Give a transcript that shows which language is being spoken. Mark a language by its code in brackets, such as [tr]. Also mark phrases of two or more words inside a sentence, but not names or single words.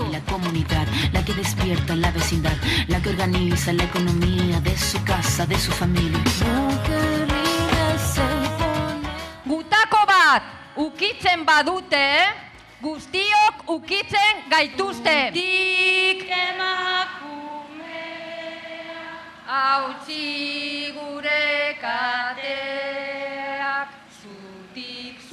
[es] La comunidad, la que despierta la vecindad, la que organiza la economía de su casa, de su familia. [eu] Gutako bat ukitzen badute, guztiok ukitzen gaituzte. Dik hautsi gure kateak, zutik.